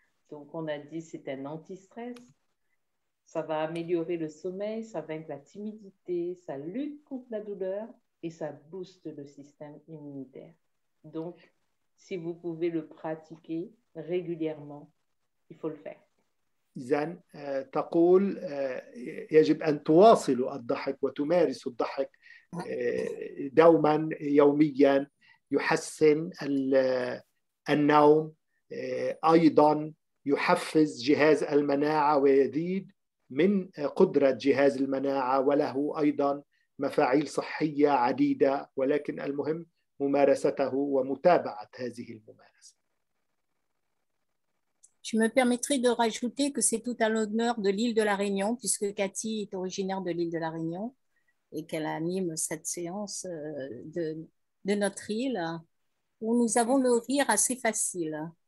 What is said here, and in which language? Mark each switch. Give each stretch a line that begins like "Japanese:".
French: Donc on a dit c'est un anti-stress. Ça va améliorer le sommeil, ça vaincre la timidité, ça lutte contre la douleur et ça booste le système immunitaire. Donc, si vous pouvez le pratiquer régulièrement, il faut le faire.
Arabic: إذن تقول يجب أن تواصلوا الضحك وتمارسوا الضحك دوما يوميا يحسن النوم أيضا يحفز جهاز المناعة ويزيد من قدرة جهاز المناعة وله أيضا مفاعيل صحية عديدة ولكن المهم ممارسته ومتابعة هذه الممارسة.
French: Je me permettrai de rajouter que c'est tout à l'honneur de l'île de la Réunion, puisque Cathy est originaire de l'île de la Réunion et qu'elle anime cette séance de notre île, où nous avons le rire assez facile.